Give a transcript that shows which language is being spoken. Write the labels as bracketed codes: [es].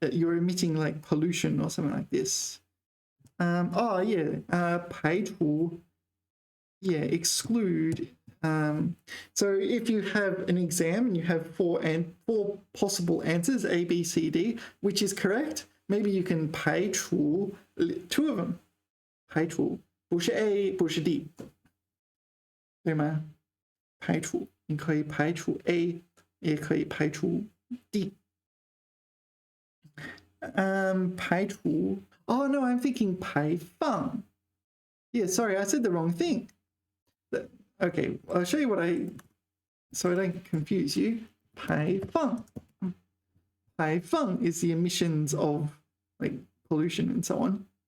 [en] You're emitting like pollution or something like this. Oh yeah, 排除. Yeah, exclude. So if you have an exam and you have four possible answers, A, B, C, D, which is correct, maybe you can 排除 two of them. [zh] 排除不是 A 不是 D， 对吗？排除你可以排除 A， 也可以排除 D。 [en] 排除 Oh no, I'm thinking 排放. Yeah, sorry, I said the wrong thing. Okay, I'll show you so I don't confuse you. [zh] 排放. [en] 排放 is the emissions of like pollution and so on.